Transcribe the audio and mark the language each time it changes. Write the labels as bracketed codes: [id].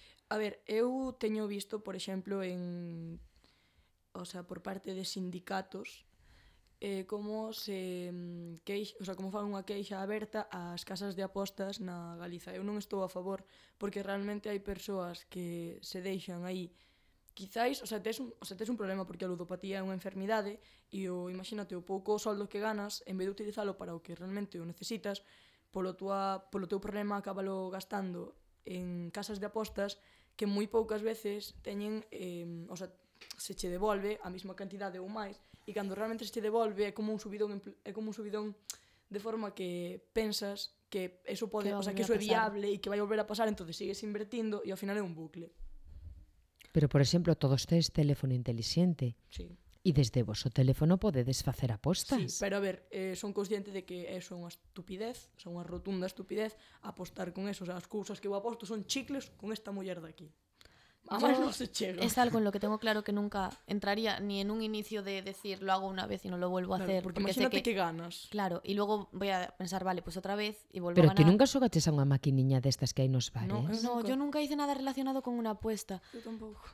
[gl] A ver, eu teño visto, por exemplo, en, o sea, por parte de sindicatos, como se queixa, o sea, como fan unha queixa aberta ás casas de apostas na Galiza. Eu non estou a favor, porque realmente hai persoas que se deixan aí. Quizáis, tes un problema porque a ludopatía é unha enfermidade e o imagínate o pouco soldo que ganas, en vez de utilizalo para o que realmente o necesitas, polo teu problema acábalo gastando en casas de apostas que moi poucas veces teñen, o sea, se che devolve a mesma cantidade ou máis, e cando realmente se che devolve é como un subidón de forma que pensas que eso pode, que, o sea, que eso é viable e que vai volver a pasar, entonces sigues invertindo e ao final é un bucle. Pero por exemplo, todos tes teléfono inteligente. Sí. E desde vos o teléfono podedes facer apostas. Sí, pero a ver, son consciente de que eso é unha estupidez, é unha rotunda estupidez apostar con eso. O sea, as cousas que eu aposto son chicles con esta muller de aquí. Además, no se chega. [es] Es algo en lo que tengo claro que nunca entraría ni en un inicio de decir lo hago una vez y no lo vuelvo a claro, hacer. Porque imagínate que ganas. Claro, y luego voy a pensar, vale, pues otra vez y vuelvo pero a ganar. Pero que nunca sogaches a una maquininha de estas que hay en los bares. No, no, yo nunca hice nada relacionado con una apuesta. Yo tampoco.